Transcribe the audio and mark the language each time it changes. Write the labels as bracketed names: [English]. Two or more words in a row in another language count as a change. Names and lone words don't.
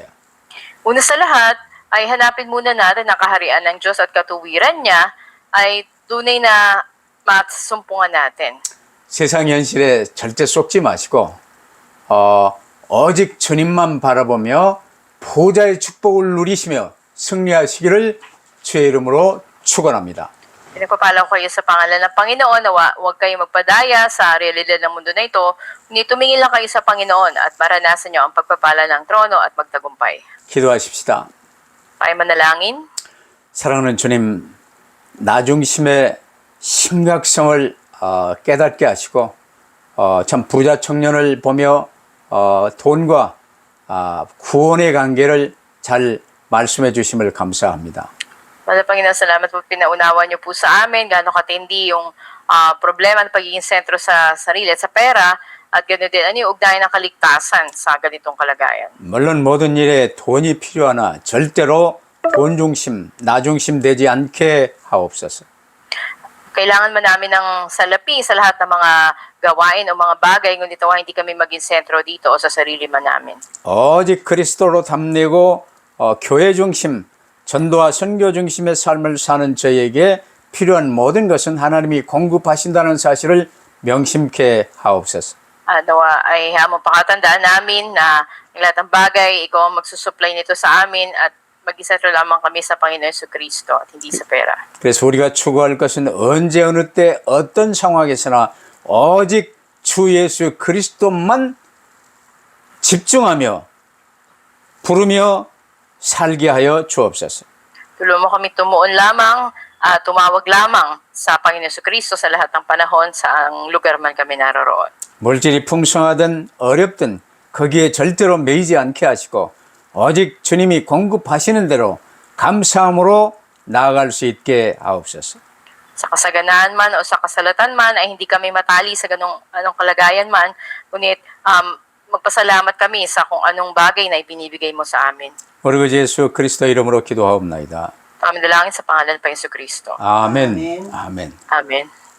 [Filipino] Una sa lahat ay hanapin muna natin ang kaharian ng Diyos at katuwiran niya ay tunay na masumpungan natin. [Korean] 세상 현실에 절대 속지 마시고 오직 주님만 바라보며 보좌의 축복을 누리시며 승리하시기를 주의 이름으로 축원합니다. [Filipino] Pinagpapalang ko kayo sa pangalan ng Panginoon na huwag kayong magpadaya sa realidad ng mundo na ito, kundi tumingin lang kayo sa Panginoon at maranasan niyo ang pagpapala ng trono at magtagumpay. [Korean] 기도하십시다. [Filipino] Tayo manalangin. [Korean] 사랑하는 주님, 나중심의 심각성을 깨닫게 하시고 참 부자 청년을 보며 돈과 구원의 관계를 잘 말씀해 주심을 감사합니다. [Filipino] Mahal na Panginoon, salamat po pinaunawa niyo po sa amin gaano katindi yung problema ng pagiging sentro sa sarili at sa pera At ganoon din, ano yung ugnayan ng kaligtasan sa ganitong kalagayan? [Korean] 물론 모든 일에 돈이 필요하나 절대로 돈 중심, 나 중심 되지 않게 하옵소서. [Filipino] Kailangan man namin ng salapi sa lahat ng mga gawain o mga bagay, ngunit nawa hindi kami maging sentro dito o sa sarili man namin. [Korean] 오직 그리스도로 담내고 교회 중심, 전도와 선교 중심의 삶을 사는 저에게 필요한 모든 것은 하나님이 공급하신다는 사실을 명심케 하옵소서. [Filipino] Nawa ay hamong pakatandaan namin na ang lahat ng bagay, ikaw ang magsusupply nito sa amin at mag-isentro lamang kami sa Panginoon Jesucristo at hindi sa pera. [Korean] 그래서 우리가 추구할 것은 언제 어느 때 어떤 상황에서나 오직 주 예수 그리스도만 집중하며 부르며 살게 하여 주옵소서. [Filipino] Tulungan mo kami tumuon lamang, tumawag lamang sa Panginoon Jesucristo sa lahat ng panahon sa ang lugar man kami naroroon. [Korean] 물질이 풍성하든 어렵든 거기에 절대로 매이지 않게 하시고 오직 주님이 공급하시는 대로 감사함으로 나아갈 수 있게 하옵소서. [Filipino] Sa kasaganaan man o sa kasalatan man ay hindi kami matali sa anong kalagayan man, ngunit magpasalamat kami sa kung anong bagay na ibinibigay mo sa amin. [Korean] 우리 구 예수 그리스도 이름으로 기도하옵나이다. [Filipino] Kami dalangin sa pangalan pa Jesucristo. [Korean] 아멘. 아멘. [Filipino] Amen.